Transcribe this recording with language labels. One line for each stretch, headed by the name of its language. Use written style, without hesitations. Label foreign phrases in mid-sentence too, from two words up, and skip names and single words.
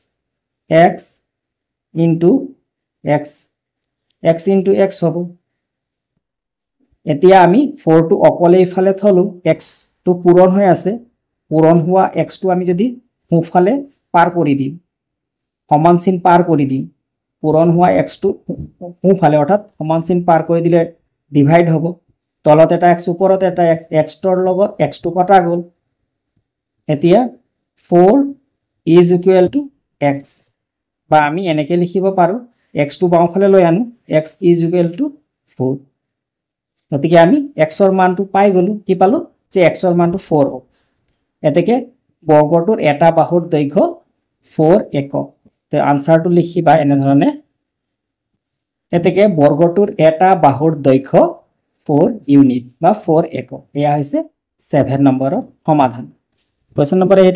Assamese: হ'ব এতিয়া আমি 4 টো অকলে ইফালে থলো x টো পূৰণ হৈ আছে পূৰণ হোৱা x টো আমি যদি সোঁফালে পাৰ কৰি দিম সমান চিন পাৰ কৰি দিম পূৰণ হোৱা x টো সোঁফালে অৰ্থাৎ সমান চিন পাৰ কৰি দিলে ডিভাইড হ'ব তলত এটা x ওপৰত এটা x ৰ লগত x টো কটা গ'ল এতিয়া
English: 4 is equal to x
Assamese: বা আমি এনেকৈ লিখিব পাৰো x টো বাওঁফালে লৈ আনো x
English: is equal to 4
Assamese: গতিকে আমি x ৰ মানটো পাই গলো কি পালো যে x ৰ মানটো 4 হ'ব এতেকে বৰ্গটোৰ এটা বাহুৰ দৈৰ্ঘ্য 4 একক তে আনসাৰটো লিখিবা এনে ধৰণে এতেকে বৰ্গটোৰ এটা বাহুৰ দৈৰ্ঘ্য 4 ইউনিট বা 4 একক এয়া হৈছে 7 নম্বৰৰ সমাধান কোৱেশ্চন নম্বৰ 8